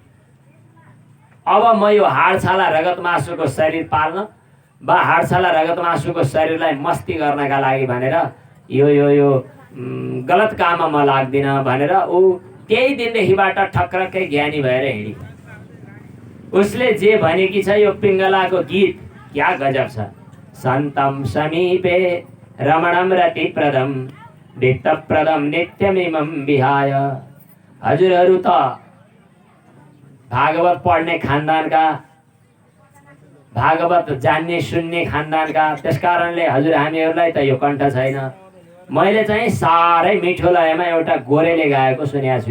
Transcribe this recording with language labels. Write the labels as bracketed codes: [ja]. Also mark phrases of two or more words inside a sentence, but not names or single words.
[ne] अब म यो हाडछाला रगत मासुको शरीर पाल्न बा हाडछाला रगत मासुको शरीरलाई मस्ती गर्नका लागि भनेर यो यो यो गलत काममा म लाग्दिनँ भनेर ऊ त्यही दिनदेखिबाट ठक्रक्कै ज्ञानी भएर हिँडी। उसले जे भनेकी छ यो पिङ्गलाको गीत क्या गजब छ। [sa] सन्तम समीपे रमणम रतिप्रदम वित्तप्रदम नित्यमिमं विहाय। [ne] हजुरहरू त भागवत पढ्ने खानदानका, भागवत जान्ने सुन्ने खानदानका, त्यसकारणले हजुर हामीहरूलाई त यो कण्ठ छैन। मैले चाहिँ साह्रै मिठो लयमा एउटा गोरेले गाएको सुनेको छु।